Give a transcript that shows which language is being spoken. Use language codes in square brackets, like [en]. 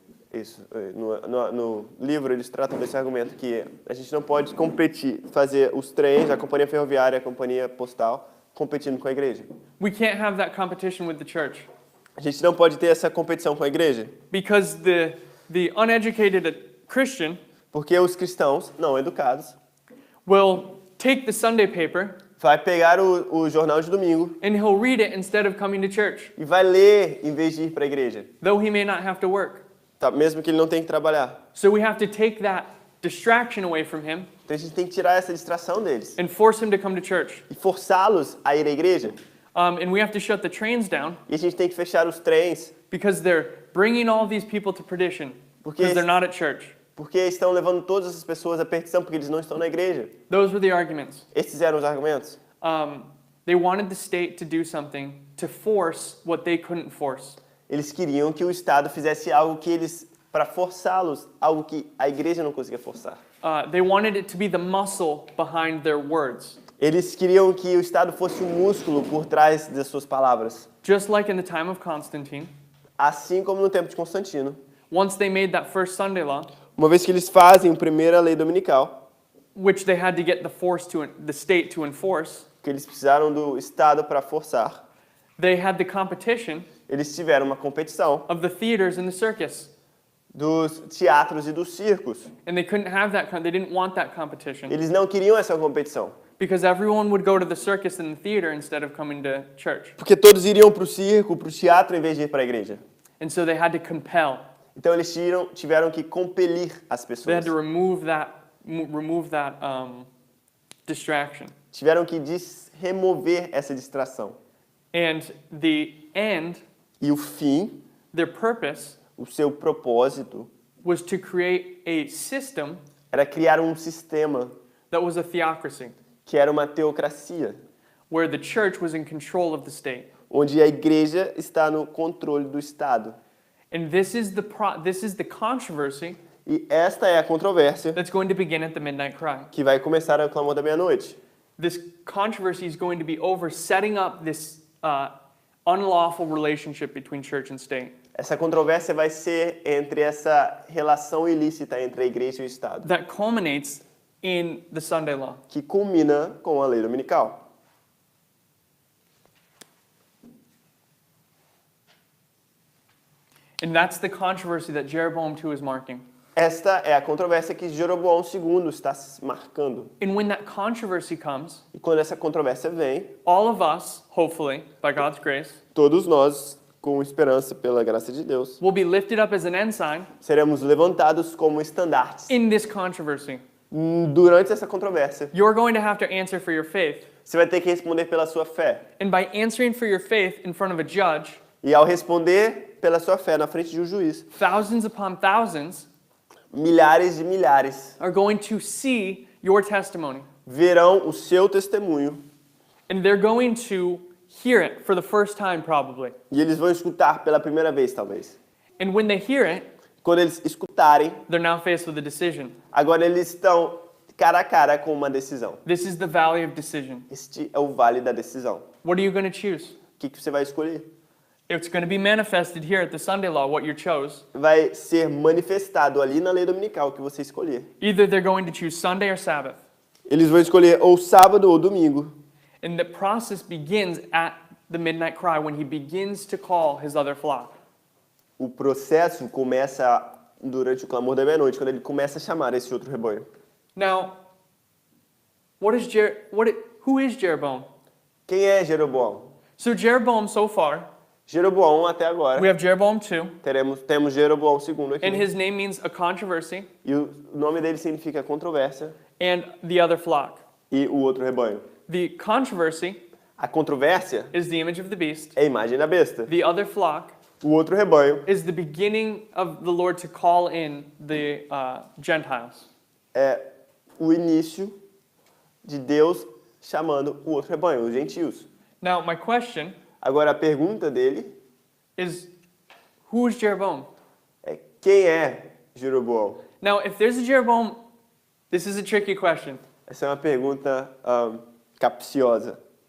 [pt] Isso. No livro eles tratam desse argumento que a gente não pode competir, fazer os trens, a companhia ferroviária, a companhia postal, competindo com a igreja. [en] We can't have that competition with the church. [pt] A gente não pode ter essa competição com a igreja, [en] Because the uneducated Christian [pt] porque os cristãos não educados [en] will take the Sunday paper [pt] vai pegar o jornal de domingo [en] and he'll read it instead of coming to church, [pt] e vai ler em vez de ir para a igreja, [en] though he may not have to work. [pt] tá? Mesmo que ele não tenha que trabalhar. [en] So we have to take that distraction away from him [pt] Então a gente tem que tirar essa distração deles [en] and force him to come to church. [pt] e forçá-los a ir à igreja. [en] And we have to shut the trains down [pt] E a gente tem que fechar os trens [en] because they're bringing all these people to perdition [pt] Porque [en] because they're not at church. [pt] porque estão levando todas essas pessoas à perdição porque eles não estão na igreja. [en] Those were the arguments. [pt] Esses eram os argumentos. [en] They wanted the state to do something to force what they couldn't force. [pt] Eles queriam que o Estado fizesse algo que eles, para forçá-los, algo que a igreja não conseguia forçar. [en] They wanted it to be the muscle behind their words. [pt] Eles queriam que o Estado fosse um músculo por trás das suas palavras. [en] Just like in the time of Constantine, [pt] Assim como no tempo de Constantino. [en] once they made that first Sunday law, [pt] Uma vez que eles fazem a primeira lei dominical, [en] which they had to get the state to enforce, [pt] que eles precisaram do Estado para forçar, [en] they had the competition [pt] eles tiveram uma competição [en] of the theaters and the circus. [pt] dos teatros e dos circos. [en] And they couldn't have they didn't want that competition [pt] Eles não queriam essa competição, [en] because everyone would go to the circus and the theater instead of coming to church. [pt] porque todos iriam para o circo, para o teatro, em vez de ir para a igreja. [en] And so they had to compel. [pt] Então eles tiveram que compelir as [en] They [pt] pessoas. [en] had to remove that distraction. [pt] Tiveram que remover essa distração. [en] And the end, [pt] E o fim, [en] their purpose, [pt] o seu propósito, [en] was to create a system [pt] era criar um sistema [en] that was a theocracy, [pt] que era uma teocracia, [en] where the church was in control of the state. [pt] onde a igreja está no controle do Estado. [en] And this is the controversy [pt] E esta é a controvérsia [en] that's going to begin at the midnight cry. [pt] que vai começar a clamor da meia-noite. [en] This controversy is going to be over setting up this unlawful relationship between church and state [pt] Essa controvérsia vai ser entre essa relação ilícita entre a igreja e o Estado, [en] that culminates in the Sunday law. [pt] que culmina com a lei dominical. [en] And that's the controversy that Jeroboam II is marking. [pt] Esta é a controvérsia que Jeroboão II está marcando. [en] And when that controversy comes, [pt] E quando essa controvérsia vem, [en] all of us, hopefully, by God's grace, [pt] todos nós, com esperança pela graça de Deus, [en] will be lifted up as an ensign [pt] seremos levantados como estandartes [en] in this controversy. [pt] durante essa controvérsia. [en] You're going to have to answer for your faith. [pt] Você vai ter que responder pela sua fé. [en] And by answering for your faith in front of a judge, [pt] E ao responder pela sua fé na frente de um juiz, [en] thousands upon thousands [pt] milhares de milhares [en] are going to see your testimony. [pt] verão o seu testemunho [en] And they're going to hear it for the first time, probably. [pt] e eles vão escutar pela primeira vez, talvez. [en] And when they hear it, [pt] Quando eles escutarem, [en] they're now faced with a decision. [pt] agora eles estão cara a cara com uma decisão. [en] This is the valley of decision. [pt] Este é o vale da decisão. [en] What are you going to choose? [pt] O que você vai escolher? [en] It's going to be manifested here at the Sunday law what you chose. [pt] Vai ser manifestado ali na lei dominical o que você escolher. [en] Either they're going to choose Sunday or Sabbath. [pt] Eles vão escolher ou sábado ou domingo. [en] And the process begins at the midnight cry when he begins to call his other flock. [pt] O processo começa durante o clamor da meia-noite, quando ele começa a chamar esse outro rebanho. [en] Now, who is Jeroboam? [pt] Quem é Jeroboão? [en] So Jeroboam so far, [pt] Jeroboão até agora. [en] we have Jeroboam 2, [pt] Temos Jeroboão II aqui. [en] and his name means a controversy, [pt] E o nome dele significa controvérsia [en] and the other flock. [pt] e o outro rebanho. [en] The controversy [pt] A controvérsia [en] is the image of the beast. [pt] é a imagem da besta. [en] The other flock [pt] O outro rebanho [en] is the beginning of the Lord to call in the Gentiles. [pt] é o início de Deus chamando o outro rebanho, os gentios. [en] Now, my question [pt] Agora a pergunta dele [en] is, who is Jeroboam? [pt] é quem é Jeroboão? [en] Now, if there's a Jeroboam, this is a tricky question. [pt] Essa é uma pergunta capciosa.